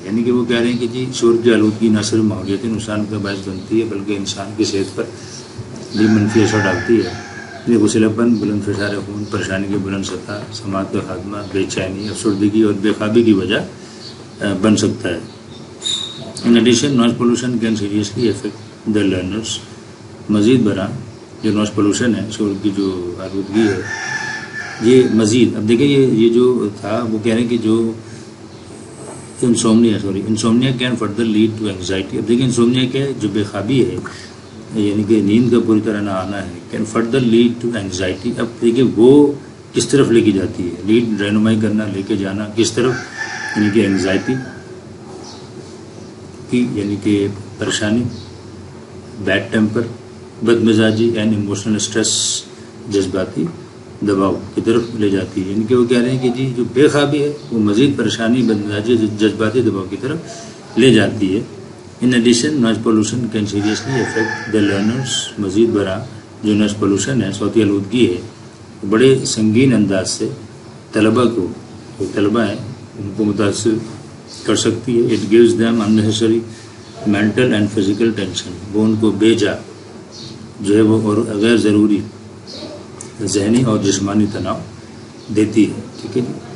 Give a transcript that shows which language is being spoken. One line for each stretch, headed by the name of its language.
Urdu: یعنی کہ وہ کہہ رہے ہیں کہ جی شور کی آلودگی نہ صرف ماحولیاتی نقصان کا باعث بنتی ہے بلکہ انسان کی صحت پر بھی منفی اثر ڈالتی ہے. یہ غصیلا پن, بلند فشار خون, پریشانی کی بلند سطح, سماعت کا خاتمہ, بے چینی, افسردگی اور بے خوابی کی وجہ بن سکتا ہے.
English: In addition, noise pollution can seriously affect the learners.
Urdu: مزید برآں جو نوائز پولوشن ہے, شور کی جو آلودگی ہے, یہ مزید, اب دیکھیں یہ جو تھا وہ کہہ رہے ہیں کہ جو
English: Insomnia can further lead to anxiety.
Urdu: اب دیکھیں انسومنیا کیا ہے, جو بے خوابی ہے یعنی کہ نیند کا پوری طرح نہ آنا ہے,
English: Can further lead to anxiety.
Urdu: اب دیکھیں وہ کس طرف لے کے جاتی ہے, لیڈ رہنمائی کرنا, لے کے جانا کس طرف, یعنی کہ اینگزائٹی کی, یعنی کہ پریشانی, بیڈ ٹیمپر, بد مزاجی,
English: and emotional stress,
Urdu: جذباتی دباؤ کی طرف لے جاتی ہے. یعنی کہ وہ کہہ رہے ہیں کہ جی جو بے خوابی ہے وہ مزید پریشانی, بد مزاجی, جذباتی دباؤ کی طرف لے جاتی ہے.
English: In addition noise pollution can seriously affect the learners.
Urdu: مزید برآں جو نوائز پولوشن ہے, صوتی آلودگی ہے, بڑے سنگین انداز سے طلباء کو, جو طلباء ہیں ان کو متاثر کر سکتی ہے.
English: It gives them unnecessary mental and physical tension.
Urdu: وہ ان کو بے جا جو ہے وہ اور غیر ضروری ذہنی اور جسمانی تناؤ دیتی ہے. ٹھیک ہے جی.